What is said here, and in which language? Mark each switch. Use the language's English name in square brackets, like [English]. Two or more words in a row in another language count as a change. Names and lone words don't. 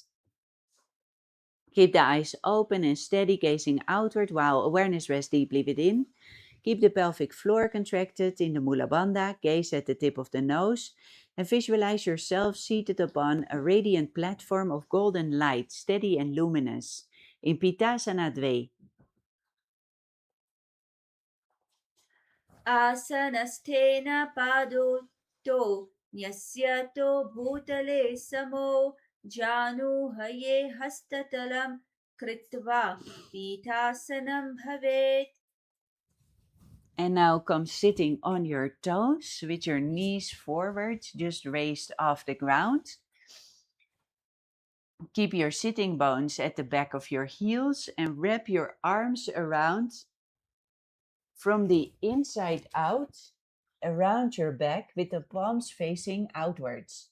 [English] Keep the eyes open and steady, gazing outward while awareness rests deeply within. Keep the pelvic floor contracted in the [Sanskrit] Mula Bandha, [English] gaze at the tip of the nose, and visualize yourself seated upon a radiant platform of golden light, steady and luminous, in [Sanskrit] Pitasana Dve. Asanasthena Pado To Nyasyato Bhutale Samo Janu Haye Hastatalam Kritva Pitasanam Bhavet. [English] And now come sitting on your toes with your knees forward, just raised off the ground. Keep your sitting bones at the back of your heels and wrap your arms around from the inside out around your back with the palms facing outwards.